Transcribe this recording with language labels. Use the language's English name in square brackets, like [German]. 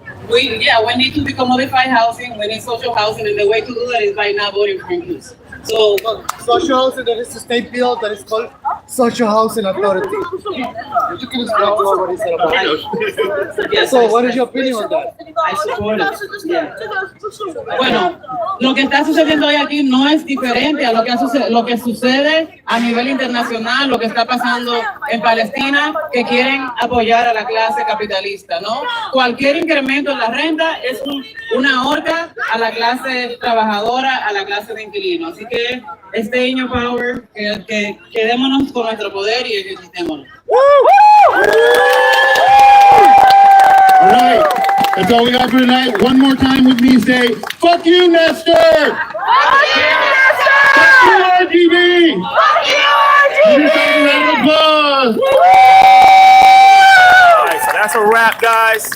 [English] We need to decommodify housing. We need social housing, and the way to do that is by not voting for increase. So Social housing, there is a state bill that is called Social Housing Authority. You can explain to us what is it about. yes, So what is your opinion on that? I support it. Yeah. [Spanish] Bueno, lo que está sucediendo hoy aquí no es diferente a lo que sucede a nivel internacional, lo que está pasando en Palestina, que quieren apoyar a la clase capitalista, ¿no? Cualquier incremento en la renta es una horca a la clase trabajadora, a la clase de inquilinos. Así que [English] stay in your power, [Spanish] que quedémonos con nuestro poder y ejercitémonos. [English] All right, that's all we got for tonight. One more time with me, say, fuck you, Nestor! Fuck you, Nestor! Fuck you, RGB! Fuck you, RGB! Give yourself a round of applause. All right, so that's a wrap, guys.